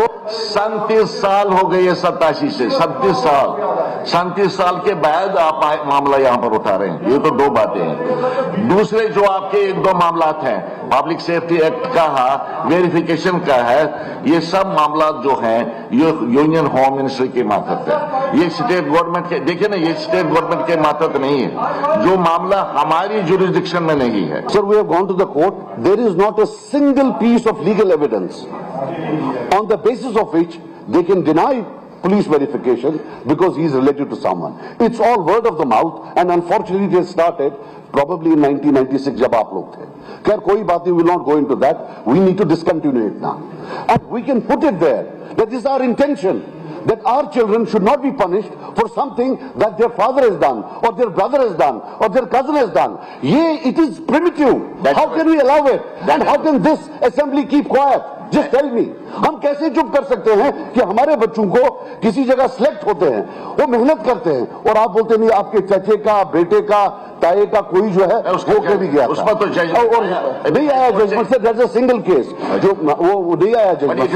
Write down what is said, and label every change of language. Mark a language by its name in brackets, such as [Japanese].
[Hindi] 37 साल हो गए 87 से 37 साल के बाद आप मामला यहाँ पर उठा रहे हैं ये तो दो बातें हैं दूसरे जो आपके 1-2 मामलात हैं पब्लिक सेफ्टी एक्ट का है वेरिफिकेशन का है ये सब मामला जो हैं ये यूनियन होम मिनिस्ट्री के मातहत है ये स्टेट गवर्नमेंट के देखिए ना ये स्टेट गवर्नमेंट के मातहत नहीं है जो मामला हमारी जुरिस्डिक्शन में नहीं है [English] Sir, we have gone to the court. There is not a single piece of legal evidence on the basis of which they can deny police verification because he is related to someone. It's all word of the mouth, and unfortunately it has started probably in 1996 [Hindi] जब आप लोग थे. खैर कोई बात नहीं, [English] we will not go into that. We need to discontinue it now. And we can put it there that this is our intention, that our children should not be punished for something that their father has done, or their brother has done, or their cousin has done. It is primitive. How can we allow it? And how can this assembly keep quiet? Just tell me. [Hindi] हम कैसे चुप कर सकते हैं कि हमारे बच्चों को किसी जगह सिलेक्ट होते हैं, वो मेहनत करते हैं, और आप बोलते नहीं आपके चाचे का, बेटे का, ताए का कोई जो है वो के भी गया था। उसमें तो और नहीं आया जजमेंट से, [English] that's a single case [Hindi] जो वो नहीं आया जजमेंट से।